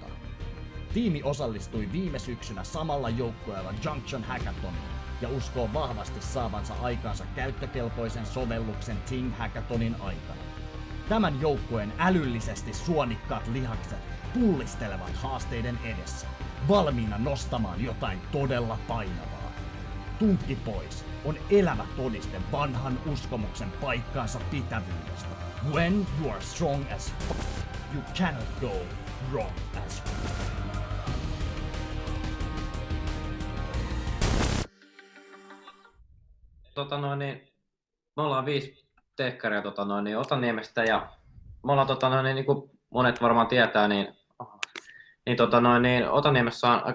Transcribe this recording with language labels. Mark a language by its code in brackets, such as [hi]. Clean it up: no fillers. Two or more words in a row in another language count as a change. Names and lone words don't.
[fi] Tiimi osallistui viime syksynä samalla joukkueella Junction Hackathoniin ja uskoo vahvasti saavansa aikaansa käyttökelpoisen sovelluksen Ting Hackathonin aikana. Tämän joukkueen älyllisesti suonikkaat lihakset pullistelevat haasteiden edessä, valmiina nostamaan jotain todella painavaa. Tunkki Boys on elävä todiste vanhan uskomuksen paikkaansa pitävyydestä. [en] When you are strong as fuck, you cannot go wrong as fuck. [fi] Me ollaan 5 tekkaria Otaniemestä ja me ollaan niin kuin monet varmaan tietää, Otaniemessä on